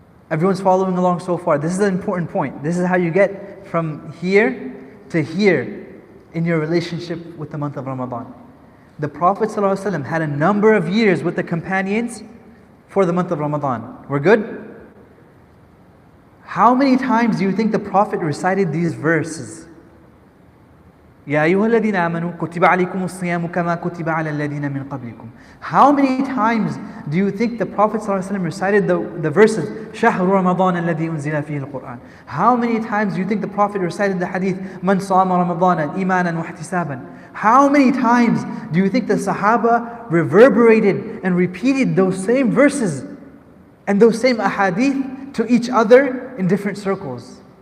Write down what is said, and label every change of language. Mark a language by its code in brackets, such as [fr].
[en] Everyone's following along so far. This is an important point. This is how you get from here to here in your relationship with the month of Ramadan. The Prophet ﷺ had a number of years with the companions for the month of Ramadan. We're good? How many times do you think the Prophet recited these verses? [ar] يا أيها الذين آمنوا كتب عليكم الصيام كما كتب على الذين من قبلكم. [en] How many times do you think the Prophet ﷺ recited the verses [ar] شهر رمضان الذي أنزل فيه القرآن? [en] How many times do you think the Prophet recited the hadith [ar] من صام رمضان إيمانا واحتسابا? [en] How many times do you think the Sahaba reverberated and repeated those same verses and those same ahadith to each other in different circles?